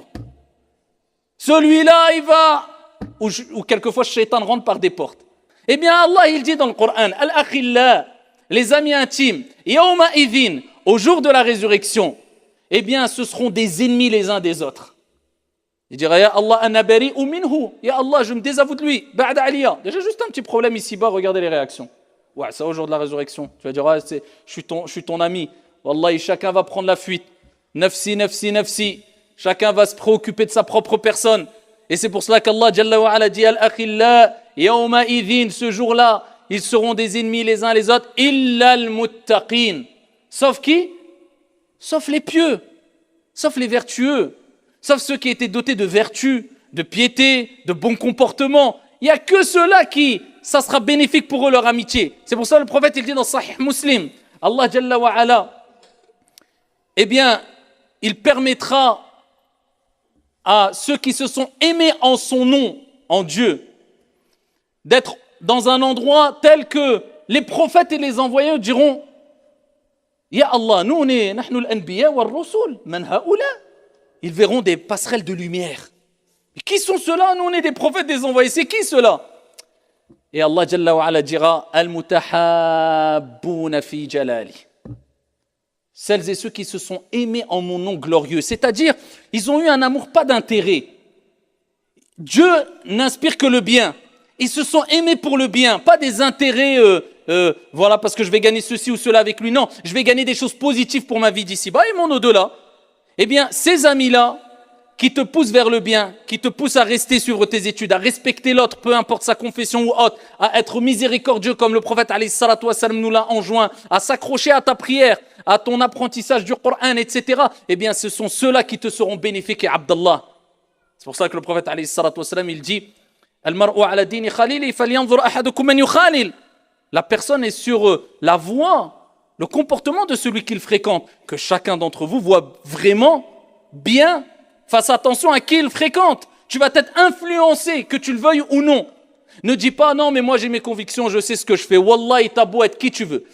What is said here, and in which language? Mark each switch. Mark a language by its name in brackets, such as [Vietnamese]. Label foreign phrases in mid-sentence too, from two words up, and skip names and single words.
[French] Celui-là, il va... Ou quelquefois, le shaitan rentre par des portes. Eh bien, Allah, il dit dans le Coran, Al-Akhillah, les amis intimes, [Arabic] يومئذ, [French] au jour de la résurrection, eh bien, ce seront des ennemis les uns des autres. Il dira, [Arabic] يا الله أنا بريء منه يا الله, [French] je me désavoue de lui. [Arabic] بعد عليا. [French] Déjà, juste un petit problème ici-bas, regardez les réactions. Ouais, ça, au jour de la résurrection. Tu vas dire, ah, je suis ton ami. Wallahi, chacun va prendre la fuite. [Arabic] نفسي نفسي نفسي. [French] Chacun va se préoccuper de sa propre personne. Et c'est pour cela qu'Allah, [Arabic] جل وعلا, [French] dit, [Arabic] الأخلاء يومئذ, [French] ce jour-là, ils seront des ennemis les uns les autres. [Arabic] إلا المتقين. [French] Sauf qui? Sauf les pieux. Sauf les vertueux. Sauf ceux qui étaient dotés de vertus, de piété, de bon comportement. Il n'y a que ceux-là qui, ça sera bénéfique pour eux leur amitié. C'est pour ça que le prophète, il dit dans Sahih Muslim, [Arabic] الله جل وعلا, [French] eh bien, il permettra à ceux qui se sont aimés en son nom, en Dieu, d'être dans un endroit tel que les prophètes et les envoyés diront [Arabic] يا الله, [French] nous on est [Arabic] نحن الأنبياء والرسل من هؤلاء. [French] Ils verront des passerelles de lumière. Et qui sont ceux-là? Nous on est des prophètes, des envoyés. C'est qui ceux-là? Et [Arabic] الله جل وعلا [French] dira [Arabic] المتحابون في جلالي. [French] Celles et ceux qui se sont aimés en mon nom glorieux. C'est-à-dire, ils ont eu un amour pas d'intérêt. Dieu n'inspire que le bien. Ils se sont aimés pour le bien, pas des intérêts, voilà, parce que je vais gagner ceci ou cela avec lui. Non, je vais gagner des choses positives pour ma vie d'ici-bas et mon au-delà. Eh bien, ces amis-là, qui te poussent vers le bien, qui te poussent à rester suivre tes études, à respecter l'autre, peu importe sa confession ou autre, à être miséricordieux comme le prophète [Arabic] عليه الصلاة والسلام [French] nous l'a enjoint, à s'accrocher à ta prière, à ton apprentissage du Coran, etc. Eh bien, ce sont ceux-là qui te seront bénéfiques, et Abdallah. C'est pour ça que le prophète [Arabic] عليه الصلاة والسلام, [French] il dit [Arabic] المرء على دين خليله فلينظر أحدكم من يخالل. [French] La personne est sur la voie, le comportement de celui qu'il fréquente. Que chacun d'entre vous voit vraiment bien. Fasse attention à qui il fréquente. Tu vas être influencé, que tu le veuilles ou non. Ne dis pas non, mais moi j'ai mes convictions, je sais ce que je fais. Wallahi, t'as beau être qui tu veux.